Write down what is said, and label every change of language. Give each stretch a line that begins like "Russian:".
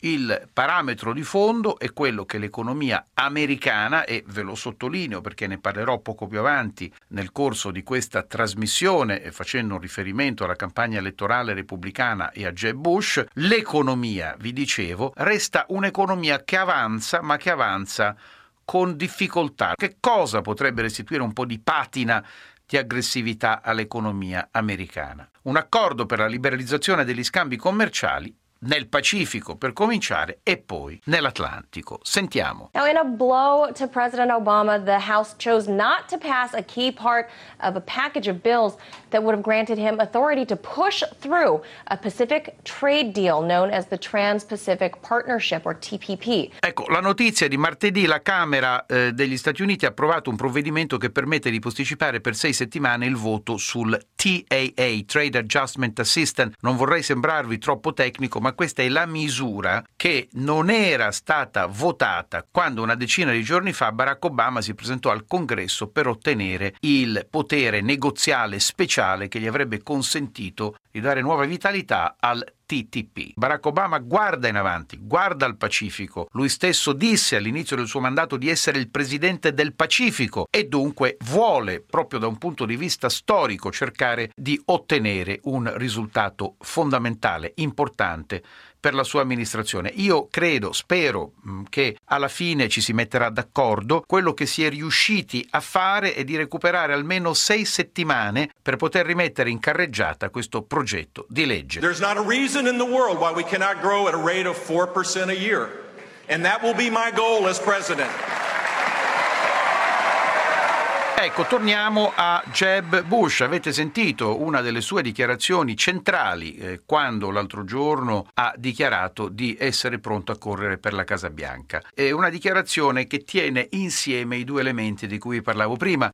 Italian: Il parametro di fondo è quello che l'economia americana, e ve lo sottolineo perché ne parlerò poco più avanti nel corso di questa trasmissione, facendo un riferimento alla campagna elettorale repubblicana e a Jeb Bush, l'economia, vi dicevo, resta un'economia che avanza, ma che avanza con difficoltà. Che cosa potrebbe restituire un po' di patina di aggressività all'economia americana? Un accordo per la liberalizzazione degli scambi commerciali nel Pacifico, per cominciare, e poi nell'Atlantico. Sentiamo.
English: Now, in a blow to President Obama, the House chose not to pass a key part of a package of bills that would have granted him authority to push through a Pacific trade deal known as the Trans-Pacific Partnership, or TPP.
Italian: Ecco, la notizia di martedì, la Camera degli Stati Uniti ha approvato un provvedimento che permette di posticipare per 6 settimane il voto sul TAA, Trade Adjustment Assistance. Non vorrei sembrarvi troppo tecnico, ma questa è la misura che non era stata votata quando una decina di giorni fa Barack Obama si presentò al Congresso per ottenere il potere negoziale speciale che gli avrebbe consentito di dare nuova vitalità al TTP. Barack Obama guarda in avanti, guarda al Pacifico. Lui stesso disse all'inizio del suo mandato di essere il presidente del Pacifico e dunque vuole, proprio da un punto di vista storico, cercare di ottenere un risultato fondamentale, importante per la sua amministrazione. Io credo, spero che alla fine ci si metterà d'accordo. Quello che si è riusciti a fare è di recuperare almeno 6 settimane per poter rimettere in carreggiata questo progetto di legge.
English: There's not a reason in the world why we cannot grow at a rate of 4% a year, and that will be my goal as president.
Italian: Ecco, torniamo a Jeb Bush. Avete sentito una delle sue dichiarazioni centrali quando l'altro giorno ha dichiarato di essere pronto a correre per la Casa Bianca. È una dichiarazione che tiene insieme i due elementi di cui parlavo prima.